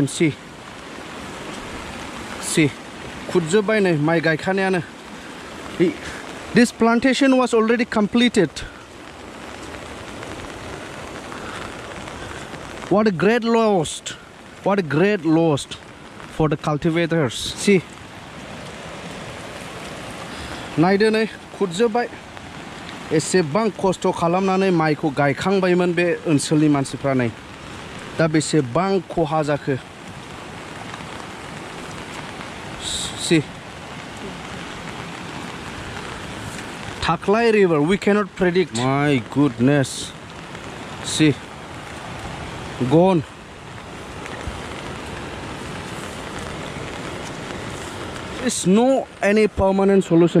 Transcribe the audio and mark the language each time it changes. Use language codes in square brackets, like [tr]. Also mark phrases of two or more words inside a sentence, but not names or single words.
[en] See, this plantation was already completed. What a great loss! What a great loss for the cultivators. See, [brx] नायदो खुदजोबाय एसेबां खस्थ' खालामनानै माइखौ गायखांबायमोन बे ओनसोलनि मानसिफ्रा नै दा बेसेबां खहा जाखो [en] see Thaklai river we cannot predict. My goodness, see, gone. There is no any permanent solution.